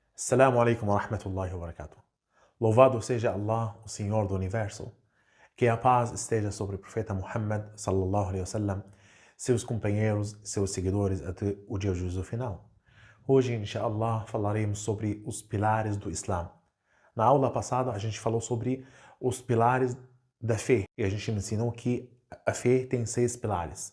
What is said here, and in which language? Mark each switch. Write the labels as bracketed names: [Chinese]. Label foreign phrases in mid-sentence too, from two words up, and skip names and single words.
[Arabic] السلام عليكم ورحمة الله وبركاته. [Portuguese] Louvado seja Allah, o Senhor do Universo. Que a paz esteja sobre o profeta Muhammad [Arabic] صلى الله عليه وسلم, [Portuguese] seus companheiros, seus seguidores até o dia do juízo final. Hoje, inshallah, falaremos sobre os pilares do Islã. Na aula passada, a gente falou sobre os pilares da fé e a gente ensinou que a fé tem 6 pilares.